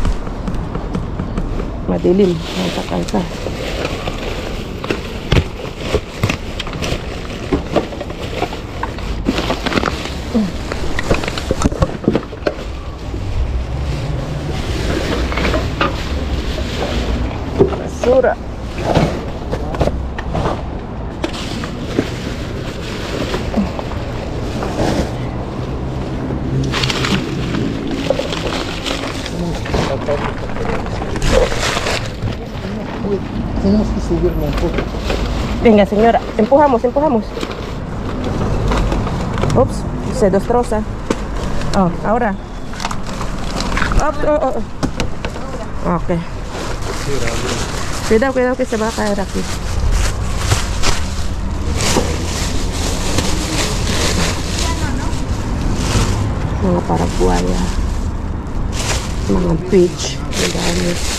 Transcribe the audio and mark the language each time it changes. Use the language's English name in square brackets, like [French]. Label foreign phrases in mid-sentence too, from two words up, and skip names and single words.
[Filipino] Madilim, kalsa. Basura. [Spanish] Tenemos que subirlo un poco. Venga, señora, empujamos. Ups, se destroza. Oh, ahora. Okay. Cuidado que se va a caer aquí. [Filipino] Mga paraguaya. Mga peach. Gamit.